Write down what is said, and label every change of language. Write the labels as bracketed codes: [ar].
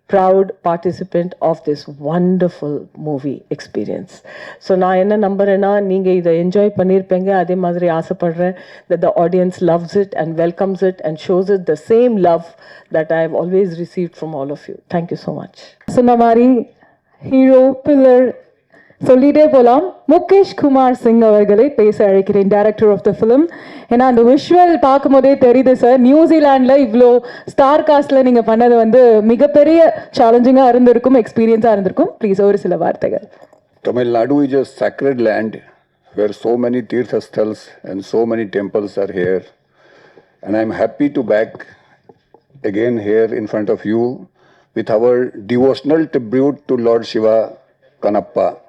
[en] proud participant of this wonderful movie experience. [ta] So நான் என்ன நம்புறேன்னா நீங்க இதை என்ஜாய் பண்ணியிருப்பீங்க, அதே மாதிரி ஆசைப்படுறேன் [en] that the audience loves it and welcomes it and shows it the same love that I have always received from all of you. Thank you so much. [ta] சொன்ன மாதிரி ஹீரோ பில்லர் சொல்லிட்டே போகலாம். முகேஷ் குமார் சிங் அவர்களை பேச அழைக்கிறேன், டைரக்டர் ஆஃப் த ஃபிலிம். ஏன்னா அந்த visual பார்க்கும்போதே தெரியுது சார், நியூசிலாண்டில் இவ்வளோ ஸ்டார் காஸ்டில் நீங்கள் பண்ணது வந்து மிகப்பெரிய சேலஞ்சிங்காக இருந்திருக்கும், எக்ஸ்பீரியன்ஸாக இருந்திருக்கும். ப்ளீஸ் ஒரு சில வார்த்தைகள். [en] Tamil Nadu is a sacred land where so many tirthasthals and so many temples are here. And I'm happy to back again here in front of you with our devotional tribute to Lord Shiva, Kanappa.